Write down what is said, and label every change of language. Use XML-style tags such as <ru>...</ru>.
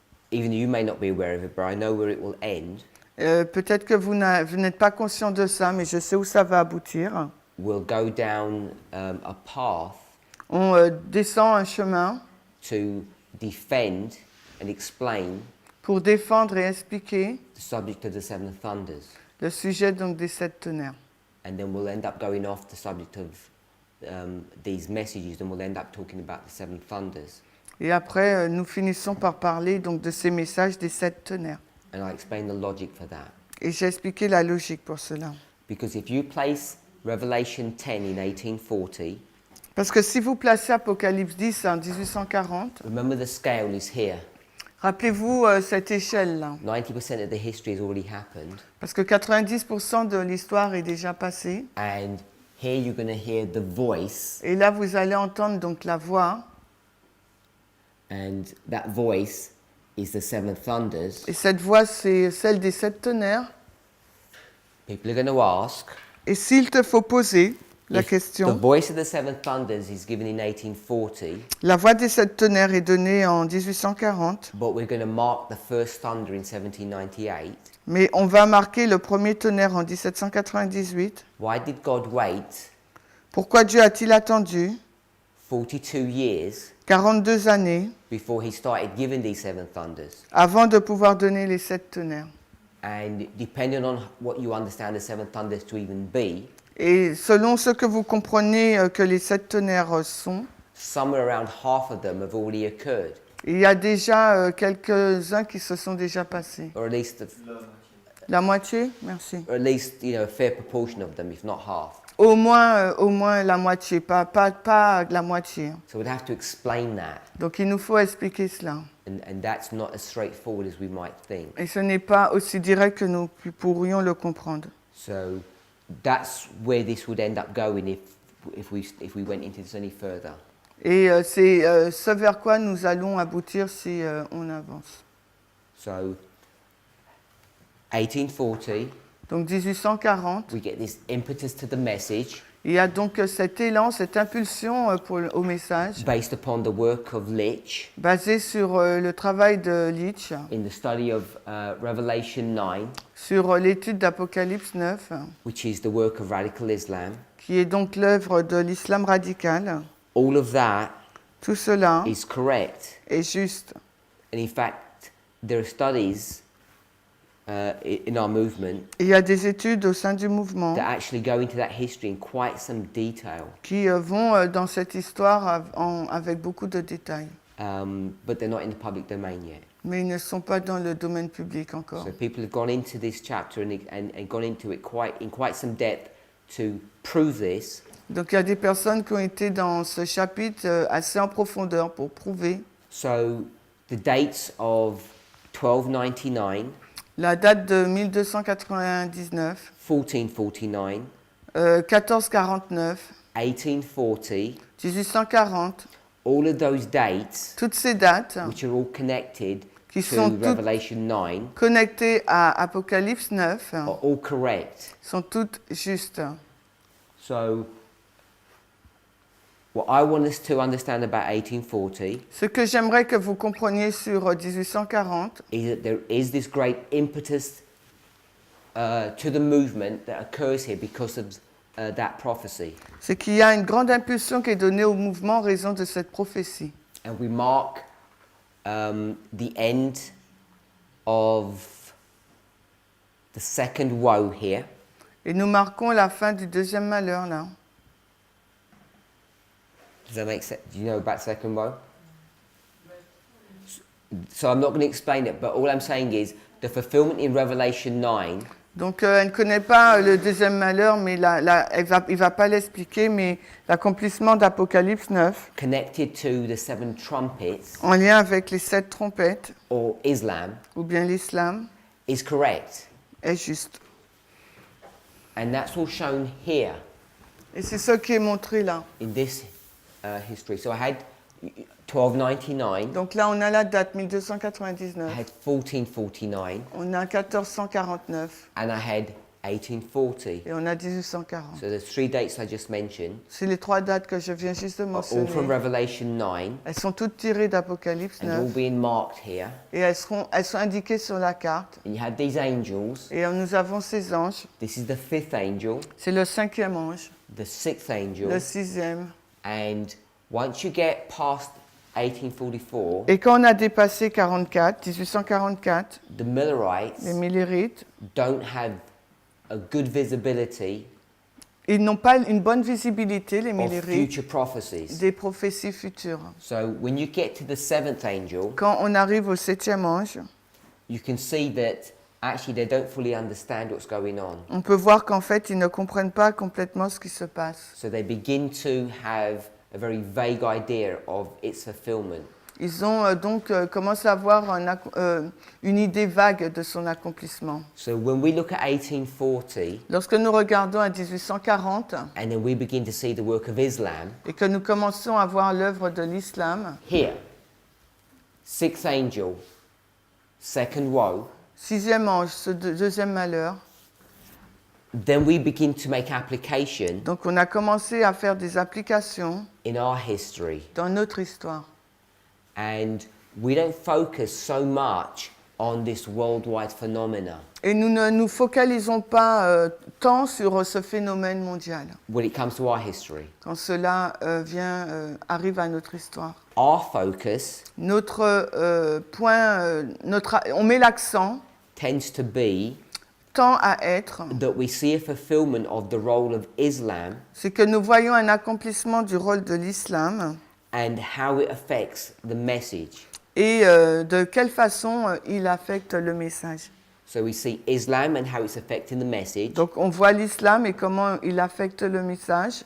<en>even though you may not be aware of it, but I know where it will end.</en> <fr>peut-être que vous n'êtes pas conscient de ça, mais je sais où ça va aboutir.</fr> <en>We'll go down a path</en> <fr>On descend un chemin</fr> <en>to defend and explain</en> <fr>pour défendre et expliquer</fr> <en>the subject of the seven thunders,</en> <fr>le sujet donc des 7 tonnerres.</fr> <en>and then we'll end up going off the subject of these messages, and we'll end up talking about the seven thunders.</en> <fr>Et après, nous finissons par parler donc de ces messages des 7 tonnerres.</fr> <en>And I explain the logic for that,</en> <fr>Et j'ai expliqué la logique pour cela.</fr> <en>because if you place Revelation 10 in 1840,</en> <fr>Parce que si vous placez Apocalypse 10 en 1840,</fr> <en>remember the scale is here.</en> <fr>rappelez-vous cette échelle-là.</fr> <en>90% of the history has already happened,</en> <fr>Parce que 90% de l'histoire est déjà passée.</fr> <en>and here you're going to hear the voice,</en> <fr>Et là, vous allez entendre donc la voix.</fr> <en>and that voice is the seven thunders.</en> <fr>Et cette voix, c'est celle des 7 tonnerres.</fr> <en>People are going to ask,</en> <fr>Et s'il te faut poser la</fr> <en>if the</en> <fr>question,</fr> <en>voice of the seven thunders is given in 1840,</en> <fr>la voix des 7 tonnerres est donnée en 1840,</fr> <en>but we're going to mark the first thunder in 1798,</en> <fr>mais on va marquer le premier tonnerre en 1798.</fr> <en>why did God wait</en> <fr>Pourquoi Dieu a-t-il attendu</fr> <en>42 years</en> <fr>42 années</fr> <en>before he started giving these seven thunders?</en> <fr>avant de pouvoir donner les 7 tonnerres?</fr> <en>And depending on what you understand the seven thunders to even be,</en> <fr>Et selon ce que vous comprenez que les 7 tonnerres sont,</fr> <en>somewhere around half of them have already occurred,</en> <fr>il y a déjà quelques-uns qui se sont déjà passés.</fr> <en>or at least,</en> <fr>La moitié? Merci.</fr> <en>or at least a fair proportion of them, if not half.</en> <fr>Au moins la moitié, pas la moitié.</fr> <en>So we'd have to explain that,</en> <fr>Donc il nous faut expliquer cela.</fr> <en>and that's not as straightforward as we might think.</en> <fr>Et ce n'est pas aussi direct que nous pourrions le comprendre.</fr> <en>So that's where this would end up going if we went into this any further.</en> <fr>Et c'est ce vers quoi nous allons aboutir si on avance.</fr> <en>So 1840,</en> <fr>Donc 1840,</fr> <en>we get this impetus to the message</en> <fr>il y a donc cet élan, cette impulsion au message,</fr> <en>based upon the work of Litch</en> <fr>basé sur le travail de Litch,</fr> <en>in the study of Revelation 9,</en> <fr>sur l'étude d'Apocalypse 9,</fr> <en>which is the work of radical Islam.</en> <fr>qui est donc l'œuvre de l'islam radical.</fr> <en>All of that</en> <fr>Tout cela</fr> <en>is correct.</en> <fr>est juste.</fr> <en>And in fact, there are studies in our movement</en> <fr>Et il y a des études au sein du mouvement</fr> <en>that actually go into that history in quite some detail,</en> <fr>qui vont dans cette histoire avec beaucoup de détails.</fr> <en>but they're not in the public domain yet.</en> <fr>Mais ils ne sont pas dans le domaine public encore.</fr> <en>So people have gone into this chapter and gone into it in quite some depth to prove this.</en> <fr>Donc il y a des personnes qui ont été dans ce chapitre assez en profondeur pour prouver.</fr> <en>So the dates of 1299,</en> <fr>La date de 1299,</fr> <en>1449,</en> <fr>1449,</fr> <en>1840,</en> <fr>1840,</fr> <en>all of those dates,</en> <fr>toutes ces dates</fr> <en>which are all connected</en> <fr>qui</fr> <en>to</en> <fr>sont toutes</fr> <en>Revelation 9,</en> <fr>connectées à Apocalypse 9</fr> <en>are all correct.</en> <fr>sont toutes justes.</fr> <en>So what I want us to understand about 1840</en> <fr>Ce que j'aimerais que vous compreniez sur 1840,</fr> <en>is that there is this great impetus to the movement that occurs here because of that prophecy.</en> <fr>c'est qu'il y a une grande impulsion qui est donnée au mouvement en raison de cette prophétie.</fr> <en>And we mark the end of the second woe here.</en> <fr>Et nous marquons la fin du deuxième malheur là.</fr> <en>Does that make sense? Do you know about second row? So I'm not going to explain it, but all I'm saying is the fulfillment in Revelation 9</en> <fr>Donc elle ne connaît pas le deuxième malheur, mais il ne va pas l'expliquer, mais l'accomplissement d'Apocalypse 9,</fr> <en>connected to the seven trumpets</en> <fr>en lien avec les 7 trompettes,</fr> <en>or Islam</en> <fr>ou bien l'islam,</fr> <en>is correct.</en> <fr>est juste.</fr> <en>And that's all shown here</en> <fr>Et c'est ce qui est montré là.</fr> <en>in this history. So I had 1299,</en> <fr>Donc là, on a la date</fr> <en>I</en> <fr>1299,</fr> <en>had 1449,</en> <fr>on a 1449</fr> <en>and I had 1840.</en> <fr>et on a 1840.</fr> <en>So the 3 dates I just mentioned</en> <fr>C'est les 3 dates que je viens juste de</fr> <en>are all from</en> <fr>mentionner.</fr> <en>Revelation 9</en> <fr>Elles sont toutes tirées d'Apocalypse</fr> <en>and all</en> <fr>9</fr> <en>being marked here.</en> <fr>et elles sont indiquées sur la carte.</fr> <en>And you had these angels.</en> <fr>Et nous avons ces anges.</fr> <en>This is the 5th angel,</en> <fr>C'est le 5e ange,</fr> <en>the 6th angel,</en> <fr>le 6e.</fr> <en>and once you get past 1844,</en> <fr>Et quand on a dépassé 1844,</fr> <en>the Millerites</en> <fr>les Millérites,</fr> <en>don't have a good visibility</en> <fr>ils n'ont pas une bonne visibilité, les</fr> <en>of</en> <fr>Millérites,</fr> <en>future prophecies.</en> <fr>des prophéties futures.</fr> <en>So when you get to the 7th angel,</en> <fr>Quand on arrive au 7e ange,</fr> <en>you can see that actually they don't fully understand what's going on.</en> <fr>on peut voir qu'en fait, ils ne comprennent pas complètement ce qui se passe.</fr> <en>So they begin to have a very vague idea of its fulfillment.</en> <fr>Ils ont commencé à avoir une idée vague de son accomplissement.</fr> <en>So when we look at 1840</en> <fr>Lorsque nous regardons à 1840</fr> <en>and then we begin to see the work of Islam,</en> <fr>et que nous commençons à voir l'œuvre de l'islam,</fr> <en>here, 6th angel, second woe,</en> <fr>6e ange, ce deuxième malheur,</fr> <en>then we begin to make application</en> <fr>donc on a commencé à faire des applications</fr> <en>in our history.</en> <fr>dans notre histoire.</fr> <en>And we don't focus so much on this worldwide phenomena</en> <fr>Et nous ne nous focalisons pas tant sur ce phénomène mondial</fr> <en>when it comes to our history.</en> <fr>quand cela arrive à notre histoire.</fr> <en>Our focus</en> <fr>Notre point, on met l'accent</fr> <en>tends to be</en> <fr>tend à être,</fr> <en>that we see a fulfillment of the role of Islam</en> <fr>c'est que nous voyons un accomplissement du rôle de l'islam</fr> <en>and how it affects the message.</en> <fr>et de quelle façon il affecte le message.</fr> <en>So we see Islam and how it's affecting the message.</en> <fr>Donc on voit l'islam et comment il affecte le message.</fr>